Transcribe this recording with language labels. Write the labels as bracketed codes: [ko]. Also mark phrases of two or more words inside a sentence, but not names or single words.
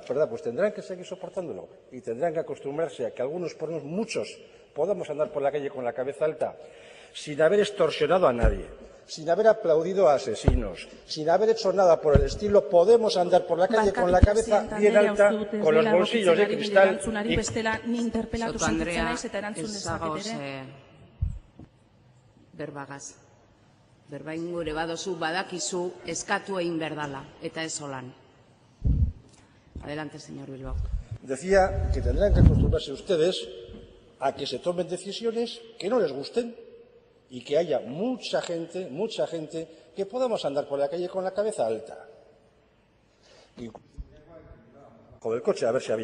[es] Pues tendrán que seguir soportándolo y tendrán que acostumbrarse a que algunos, por unos muchos, podamos andar por la calle con la cabeza alta sin haber extorsionado a nadie, sin haber aplaudido a asesinos, sin haber hecho nada por el estilo. Podemos andar por la calle con la cabeza bien alta, con los bolsillos de cristal. [eu] Soto Andrea, ez zagoz berbagaz. Berba ingure badozu badakizu eskatu egin berdala, eta ez holan. [es] Adelante, señor Bilbao. Decía que tendrán que acostumbrarse ustedes a que se tomen decisiones que no les gusten y que haya mucha gente que podamos andar por la calle con la cabeza alta. Incluso del coche a ver si había algo.